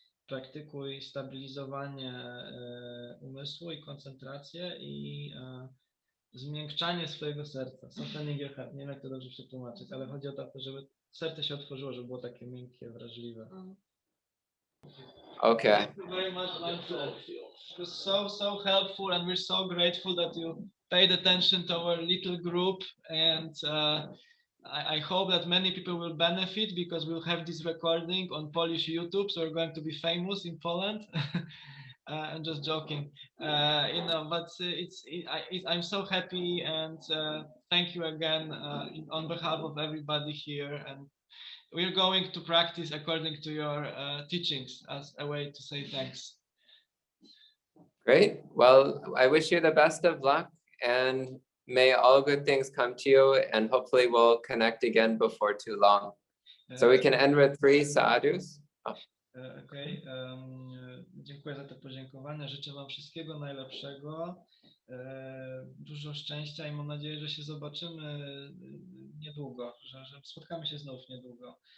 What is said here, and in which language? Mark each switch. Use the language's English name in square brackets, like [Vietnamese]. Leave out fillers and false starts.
[Polish] praktykuj stabilizowanie umysłu i koncentrację i zmiękczanie swojego serca. [English] Softening your heart. [Polish] Nie wiem, jak to dobrze przetłumaczyć, ale chodzi o to, żeby serce się otworzyło, żeby było takie miękkie, wrażliwe. [English] Okay. Thank you very much, Bhante. It was so helpful, and we're so grateful that you paid attention to our little group, and I hope that many people will benefit because we'll have this recording on Polish YouTube, so we're going to be famous in Poland. I'm just joking, but I'm so happy, and thank you again on behalf of everybody here, and we're going to practice according to your teachings as a way to say thanks. Great. Well, I wish you the best of luck, and may all good things come to you, and hopefully we'll connect again before too long. So we can end with 3 sadhus. [Polish] Okej, dziękuję za te podziękowania. Życzę Wam wszystkiego najlepszego, dużo szczęścia i mam nadzieję, że się zobaczymy niedługo, że spotkamy się znów niedługo.